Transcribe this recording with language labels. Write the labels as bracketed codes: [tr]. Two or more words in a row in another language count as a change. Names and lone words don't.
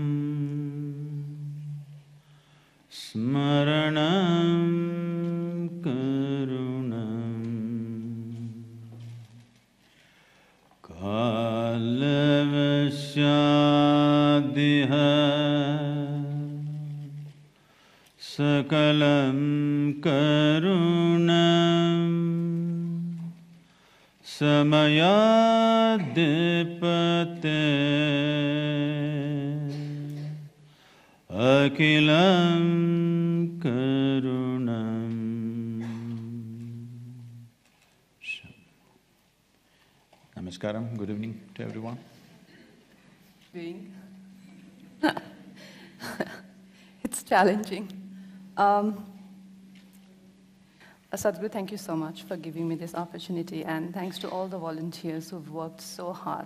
[sa] స్మరణం కరుణం కాలవశాదిహ सकलं करुणं समयाद्धिपते अखिलं करुणं. [en] Namaskaram, good evening to everyone. It's challenging. Sadhguru, thank you so much for giving me this opportunity, and thanks to all the volunteers who've worked so hard.